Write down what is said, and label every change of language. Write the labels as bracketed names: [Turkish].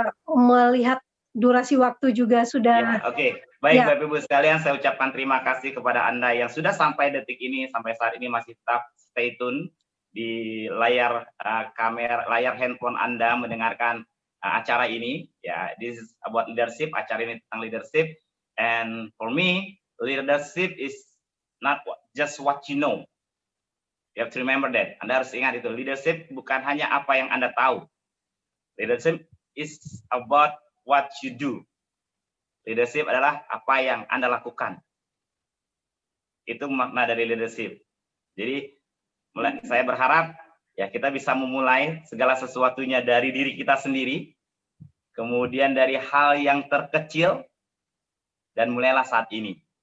[Indonesian] Melihat durasi waktu juga sudah. Ya, oke. Baik, Bapak Ibu sekalian, saya ucapkan terima kasih kepada Anda yang sudah sampai detik ini, sampai saat ini masih tetap stay tune di layar layar handphone Anda mendengarkan acara ini. [English] Ya, this is about leadership. [Indonesian] Acara ini tentang leadership. [English] And for me, leadership is not just what you know. You have to remember that. [Indonesian] Anda harus ingat itu. Leadership bukan hanya apa yang Anda tahu. [English] Leadership is about what you do. [Indonesian] Leadership adalah apa yang Anda lakukan. Itu makna dari leadership. Jadi saya berharap ya kita bisa memulai segala sesuatunya dari diri kita sendiri, kemudian dari hal yang terkecil, dan mulailah saat ini.